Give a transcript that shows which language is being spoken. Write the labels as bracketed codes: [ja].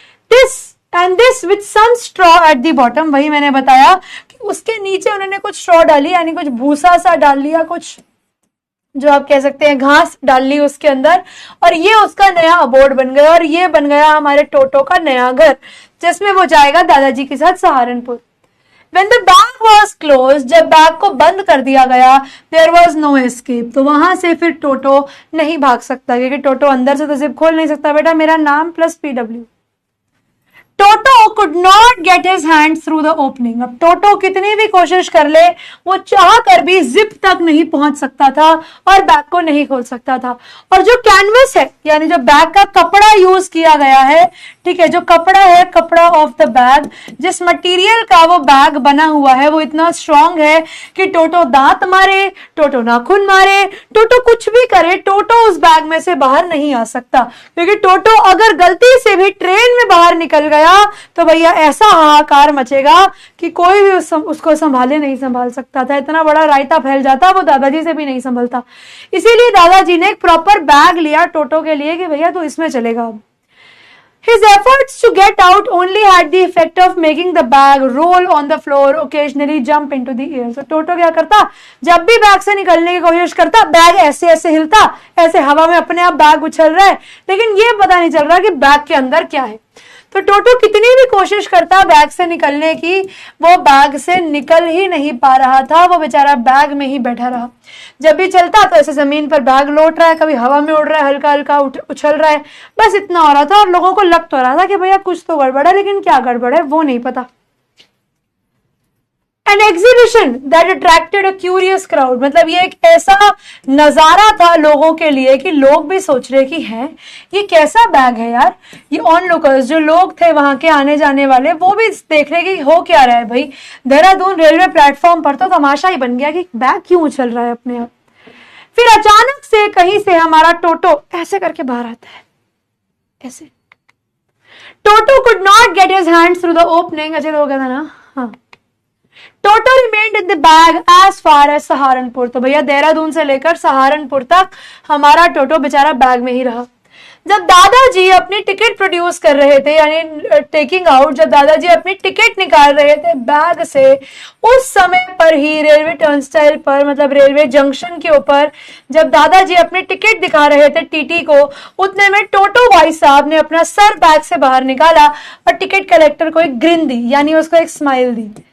[en] this with some straw at the bottom, [hi] वही मैंने बताया कि उसके नीचे उन्होंने कुछ स्ट्रॉ डाली, यानी कुछ भूसा सा डाल लिया, कुछ जो आप कह सकते हैं घास डाल ली उसके अंदर, और ये उसका नया अबोर्ड बन गया और ये बन गया हमारे टोटो का नया घर, जिसमें वो जाएगा दादाजी के साथ Saharanpur. [en] When the bag was closed, [hi] जब बैग को बंद कर दिया गया, [en] there was no escape, [hi] तो वहां से फिर टोटो नहीं भाग सकता, क्योंकि टोटो अंदर से तो जिप खोल नहीं सकता। बेटा मेरा नाम plus PW। [en] Toto could not get his hands through the opening। [hi] अब टोटो कितनी भी कोशिश कर ले, वो चाह कर भी जिप तक नहीं पहुंच सकता था और बैग को नहीं खोल सकता था। और जो कैनवस है, यानी जो बैग का कपड़ा यूज किया गया है, ठीक है, जो कपड़ा है, कपड़ा ऑफ द बैग, जिस मटेरियल का वो बैग बना हुआ है वो इतना स्ट्रांग है कि टोटो दांत मारे, टोटो नाखून मारे, टोटो कुछ भी करे, टोटो उस बैग में से बाहर नहीं आ सकता। क्योंकि टोटो अगर गलती से भी ट्रेन में बाहर निकल गया गया तो भैया ऐसा हाहाकार मचेगा कि कोई भी उसको संभाले नहीं संभाल सकता था। इतना बड़ा रायता फैल जाता, वो दादाजी से भी नहीं संभलता। इसीलिए दादाजी ने एक प्रॉपर बैग लिया टोटो के लिए कि भैया तू इसमें चलेगा अब। [en] His efforts to get out only had the effect of making the bag roll on the floor, occasionally jump into the air. [hi] So टोटो क्या करता, जब भी बैग से निकलने की कोशिश करता, बैग ऐसे ऐसे हिलता, ऐसे हवा में अपने आप बैग उछल रहा है, लेकिन ये पता नहीं चल रहा कि बैग के अंदर क्या है। तो टोटो कितनी भी कोशिश करता बैग से निकलने की, वो बैग से निकल ही नहीं पा रहा था। वो बेचारा बैग में ही बैठा रहा। जब भी चलता तो ऐसे जमीन पर बैग लौट रहा है, कभी हवा में उड़ रहा है, हल्का हल्का उछल रहा है, बस इतना हो रहा था। और लोगों को लग तो रहा था कि भैया कुछ तो गड़बड़ है, लेकिन क्या गड़बड़ है वो नहीं पता। [en] An exhibition that attracted a curious crowd, [hi] मतलब ये एक ऐसा नजारा था लोगों के लिए कि लोग भी सोच रहे कि है ये कैसा बैग है यार। ये ऑनलुकर्स जो लोग थे वहां के आने जाने वाले, वो भी देख रहे कि हो क्या रहा है भाई। देहरादून रेलवे प्लेटफॉर्म पर तो तमाशा ही बन गया कि बैग क्यों उछल रहा है अपने आप। फिर अचानक से कहीं से हमारा टोटो ऐसे करके बाहर आता है, ऐसे। [en] Toto could not get his hands through the opening, [hi] अच्छे तो हो गया था ना। [en] हाँ, Toto remained in the bag as far as Saharanpur. [hi] तो भैया देहरादून से लेकर सहारनपुर तक हमारा टोटो बेचारा बैग में ही रहा। जब दादाजी अपनी टिकट प्रोड्यूस कर रहे थे, यानी टेकिंग आउट, जब दादाजी अपनी टिकट निकाल रहे थे बैग से, उस समय पर ही रेलवे टर्नस्टाइल पर, मतलब रेलवे जंक्शन के ऊपर, जब दादाजी अपनी टिकट दिखा रहे थे टीटी को, उतने में टोटो भाई साहब ने अपना सर बैग से बाहर निकाला और टिकट कलेक्टर को एक ग्रिन दी, यानी उसको एक स्माइल दी।